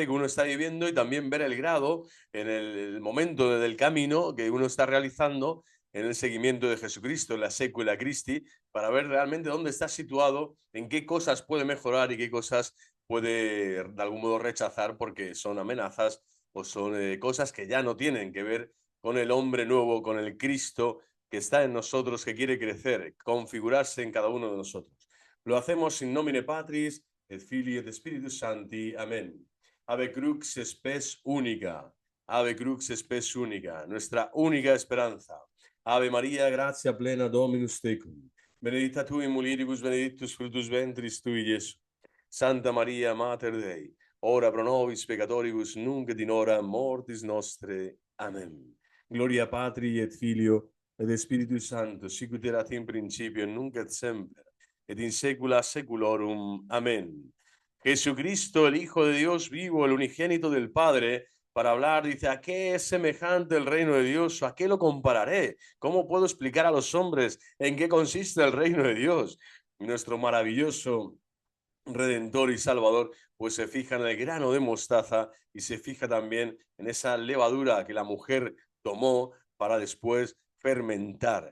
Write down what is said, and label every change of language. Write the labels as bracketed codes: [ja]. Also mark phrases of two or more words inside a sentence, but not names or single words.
[es] que uno está viviendo y también ver el grado en el momento del camino que uno está realizando en el seguimiento de Jesucristo, en la [la] sécula Christi, [es] para ver realmente dónde está situado, en qué cosas puede mejorar y qué cosas puede de algún modo rechazar porque son amenazas o son cosas que ya no tienen que ver con el hombre nuevo, con el Cristo que está en nosotros, que quiere crecer, configurarse en cada uno de nosotros. Lo hacemos [la] in nomine Patris, et Filii et Spiritus Sancti. Amén. Ave crux spes única. Ave crux spes única. [es] Nuestra única esperanza. [la] Ave María, gratia plena Dominus tecum. Benedicta tu in mulieribus, benedictus fructus ventris tui, Iesus. Santa Maria, Mater Dei, ora pro nobis peccatoribus, nunc et in hora mortis nostre. Amen. Gloria Patri et Filio et Spiritus Sancto, sic ut erat in principio, nunc et semper, et in saecula saeculorum. [es] Amén. Jesucristo, el Hijo de Dios vivo, el unigénito del Padre, para hablar, dice, ¿a qué es semejante el reino de Dios? ¿A qué lo compararé? ¿Cómo puedo explicar a los hombres en qué consiste el reino de Dios? Nuestro maravilloso Redentor y Salvador, pues se fija en el grano de mostaza y se fija también en esa levadura que la mujer tomó para después fermentar.